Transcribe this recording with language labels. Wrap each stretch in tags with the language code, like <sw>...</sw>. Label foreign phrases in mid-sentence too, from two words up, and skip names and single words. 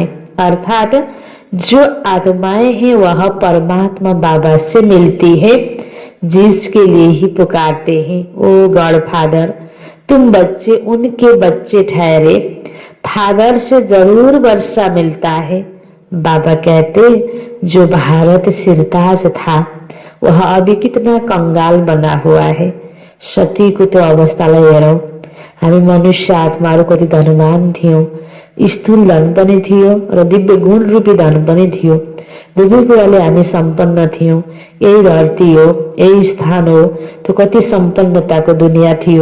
<hi>अर्थात जो आत्माएं हैं वह परमात्मा बाबा से मिलती है, जिसके लिए ही पुकारते हैं ओ</hi> <en>God Father.</en> <hi>तुम बच्चे उनके बच्चे ठहरे, फादर से जरूर वर्षा मिलता है। बाबा कहते जो भारत सिरताज था वह अभी कितना कंगाल बना हुआ है।</hi> <ne>सतीको त्यो अवस्थालाई हेरौँ। हामी मनुष्य आत्माहरू कति धनवान थियौँ, स्थूल धन पनि थियो र दिव्य गुण रूपी धन पनि थियो। दुवै कुराले हामी सम्पन्न थियौँ। यही धरती हो, यही स्थान हो, त्यो कति सम्पन्नताको दुनियाँ थियो।</ne>